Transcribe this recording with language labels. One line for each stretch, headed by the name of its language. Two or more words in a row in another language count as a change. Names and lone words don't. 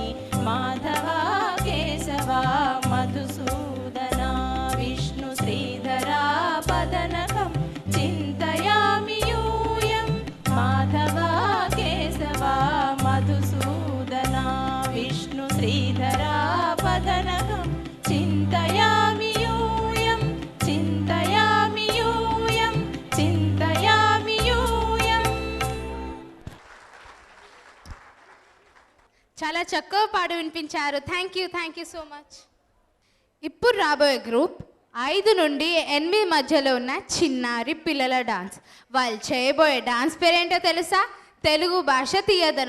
Sanskrit: माधव केशव मधुसूदना विष्णु श्रीधरा पदनकं चिन्तयामि यूयं माधव केशव मधुसूदना विष्णु श्रीधरा पदनकं चिन्तयामि यूयं चिन्तयामि यूयं चिन्तयामि यूयं
Telugu: చాలా చక్కగా పాడి వినిపించారు.
English: thank you so much.
Telugu: ఇప్పుడు రాబోయే గ్రూప్ 5 నుండి 8 మధ్యలో ఉన్న చిన్నారి పిల్లల డాన్స్. వాళ్ళు చేయబోయే డాన్స్ పేరేంటో తెలుసా? తెలుగు భాష తీయదనం.